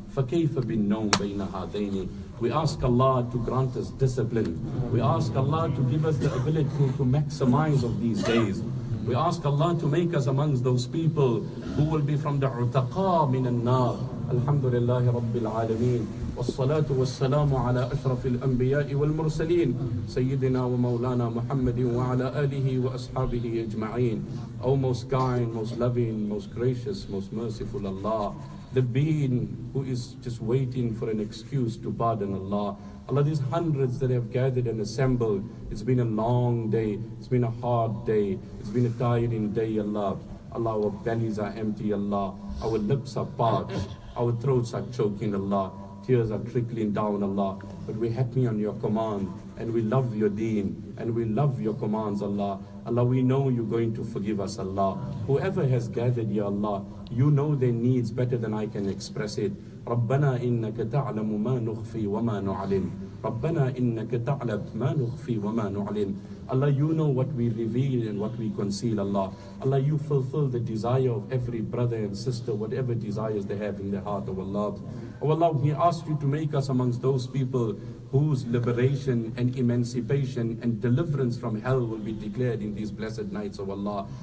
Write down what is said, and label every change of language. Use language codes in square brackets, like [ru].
[ar] فَكَيْفَ بِالنَّوْمِ بَيْنَ هَذَيْنِ. [en] We ask Allah to grant us discipline. We ask Allah to give us the ability to maximize of these days. We ask Allah to make us amongst those people who will be from the [ar] عُتَقَى مِنَ النَّارِ. Alhamdulillahi Rabbil Alameen. والصلاة والسلام على أشرف الأنبياء والمرسلين سيدنا ومولانا محمد وعلى آله وأصحابه أجمعين. [en] O most kind, most loving, most gracious, most merciful Allah, the being who is just waiting for an excuse to pardon Allah. Allah, these hundreds that have gathered and assembled, it's been a long day, it's been a hard day, it's been a tiring day, Allah. Allah, our bellies are empty, Allah. Our lips are parched. Our throats are choking, Allah. Tears are trickling down, Allah. But we're happy on your command, and we love your deen, and we love your commands, Allah. Allah, we know you're going to forgive us, Allah. Whoever has gathered, Ya Allah, you know their needs better than I can express it. [ar] ربنا إنك تعلم ما نخفي وما نعلن. ربنا إنك تعلم ما نخفي وما نعلن. [en] Allah, you know what we reveal and what we conceal, Allah. Allah, you fulfill the desire of every brother and sister, whatever desires they have in their heart, oh Allah. Oh Allah, we ask you to make us amongst those people whose liberation and emancipation and deliverance from hell will be declared in these blessed nights, oh Allah.